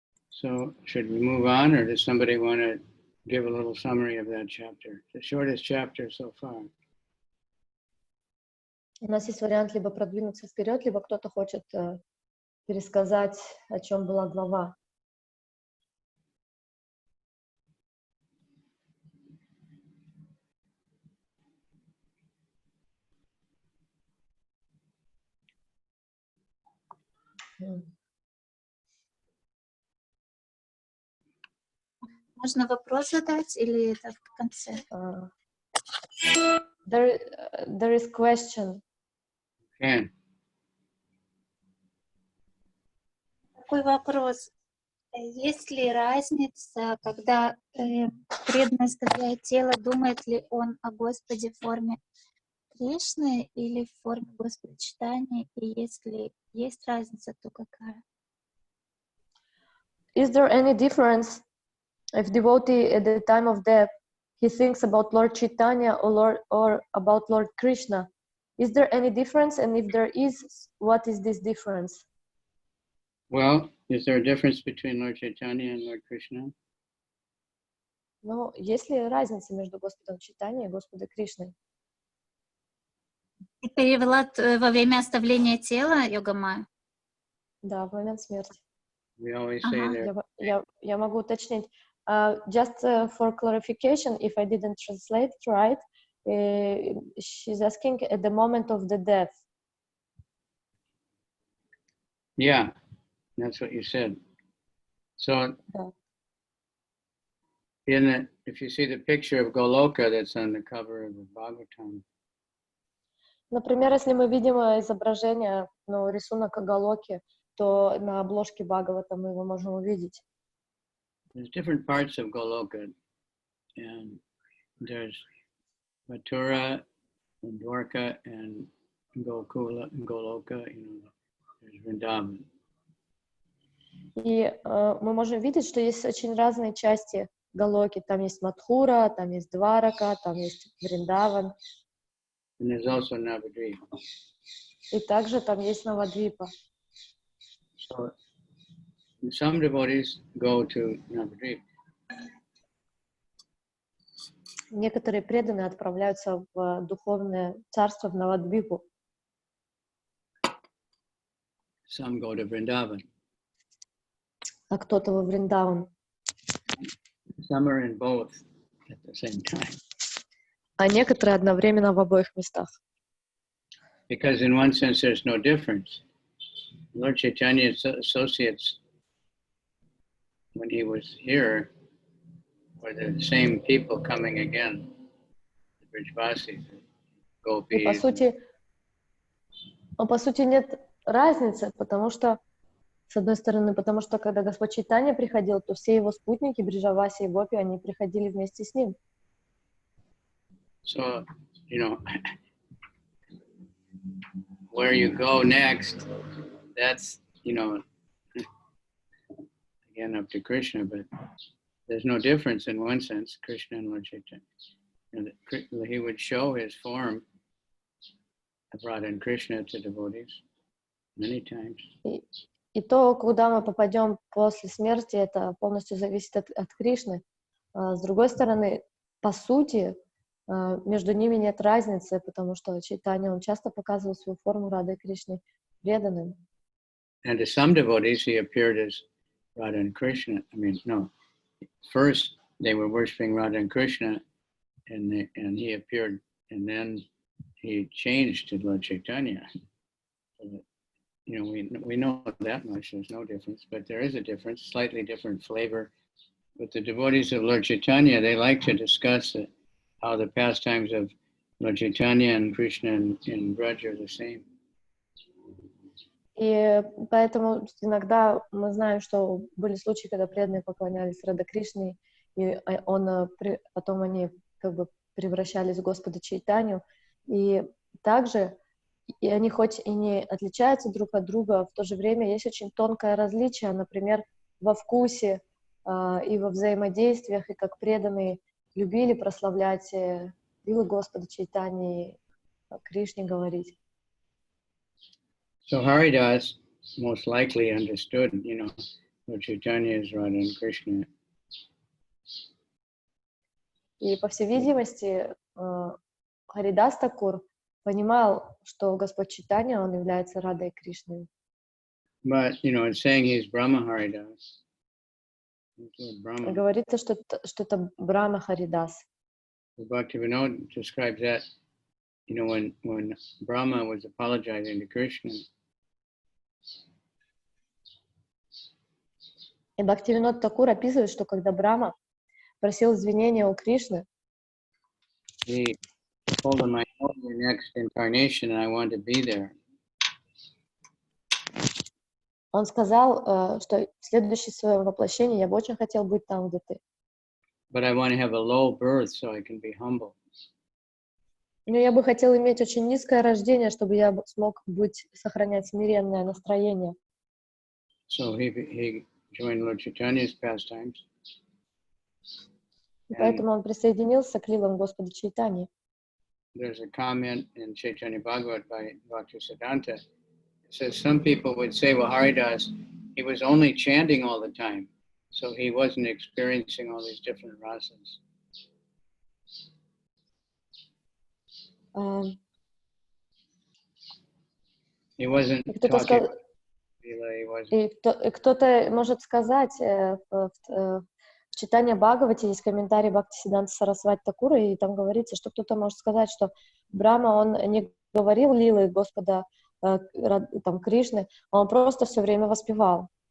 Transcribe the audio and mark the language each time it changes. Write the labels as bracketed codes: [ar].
[en] So, should we move on, or does somebody want to give a little summary of that chapter? The shortest chapter so far. [ru] У нас есть вариант либо продвинуться вперед, либо кто-то хочет пересказать, о чем была глава. Можно вопрос задать или это в конце? [en] There is question. Can. [ru] Такой вопрос. Есть ли разница, когда преданный оставляет тело, думает ли он о Господе в форме Кришны или в форме Господа Чайтаньи? И если есть разница, то какая? [en] Is there any difference if devotee at the time of death he thinks about Lord Chaitanya or about Lord Krishna? Is there any difference? And if there is, what is this difference? Well, is there a difference between Lord Chaitanya and Lord Krishna? [ru] Ну, есть ли разница между Господом Чайтаньей и Господом Кришной? Ты перевела во время оставления тела, Йога-майя? Да, в момент смерти. [en] We always say there. [ru] Я могу уточнить. [en] Just for clarification, if I didn't translate right, she's asking at the moment of the death. Yeah, that's what you said. So, if you see the picture of Goloka that's on the cover of the Bhagavatam. [ru] Например, если мы видим изображение, рисунок Галоки, то на обложке Бхагавата мы его можем увидеть. [en] There's different parts of Goloka, and there's Mathura, and Dwarka, and Gokula, and Goloka, there's Vrindavan. [ru] И мы можем видеть, что есть очень разные части Галоки. Там есть Мадхура, там есть Дварака, там есть Вриндаван. [en] And there's also Navadvipa. [ru] И также там есть Навадвипа. [en] So some devotees go to Navadvipa. [ru] Некоторые преданные отправляются в духовное царство, в Навадвипу, [en] some go to Vrindavan. [ru] а кто-то во Вриндаван. [en] Some are in both at the same time. [ru] А некоторые одновременно в обоих местах. [en] Because in one sense there's no difference. Lord Chaitanya's associates, when he was here, were the same people coming again. The Brijvasis, the [ru] И [en] Gopis. [ru] по сути нет разницы, потому что, с одной стороны, потому что когда Господь Чайтанья приходил, то все его спутники, Бриджаваси и Гопи, они приходили вместе с ним. [en] So, you know, where you go next, that's, you know, again up to Krishna, but there's no difference in one sense, Krishna and Lord Chaitanya. And he would show his form of Radha and Krishna to devotees many times. [ru] И то, куда мы попадем после смерти, это полностью зависит от Кришны. С другой стороны, по сути, между ними нет разницы, потому что Чайтанья, он часто показывал свою форму Рады Кришны преданным. [en] And to some devotees, he appeared as Radha and Krishna. I mean, no. First, they were worshiping Radha and Krishna, and he appeared, and then he changed to Lord Chaitanya. So that, you know, we know that much. There's no difference, but there is a difference, slightly different flavor. But the devotees of Lord Chaitanya, they like to discuss how the pastimes of Lord Chaitanya and Krishna in Braj are the same. [ru] И поэтому иногда мы знаем, что были случаи, когда преданные поклонялись Раде Кришне, и потом они как бы превращались в Господа Чайтанью. И также и они хоть и не отличаются друг от друга, в то же время есть очень тонкое различие, например, во вкусе и во взаимодействиях, и как преданные любили прославлять лилы Господа Чайтаньи, Кришне говорить. [en] So Haridas most likely understood, you know, Lord Chaitanya is Radha and Krishna. [ru] И, по всей видимости, Харидас Такур понимал, что Господь Чайтанья, он является Радой Кришной. [en] But, you know, it's saying he's Brahma Haridas. [ru] Говорится, что это Брахма Харидас. [en] Bhaktivinoda describes that, you know, when Brahma was apologizing to Krishna. [ru] И Бхактивинод Такур описывает, что когда Брахма просил извинения у Кришны, [en] He told him, I know your next incarnation and I want to be there. [ru] он сказал, что в следующее свое воплощение я бы очень хотел быть там, где ты. [en] But I want to have a low birth so I can be humble. [ru] Но я бы хотел иметь очень низкое рождение, чтобы я смог сохранять смиренное настроение. [en] So he joined Lord Chaitanya's pastimes. [ru] И поэтому он присоединился к лилам Господа Чайтаньи. [en] There's a comment in Chaitanya Bhagavat by Bhaktisiddhanta. It says some people would say, well, Haridas, he was only chanting all the time, so he wasn't experiencing all these different rasas. He wasn't talking about Lila, he wasn't. [ru] И кто-то может сказать, в Чайтанья Бхагавате есть комментарий Бхактисиддханты Сарасвати Такура, и там говорится, что кто-то может сказать, что Брахма, он не говорил лилы Господа там, Кришны, он просто все время воспевал.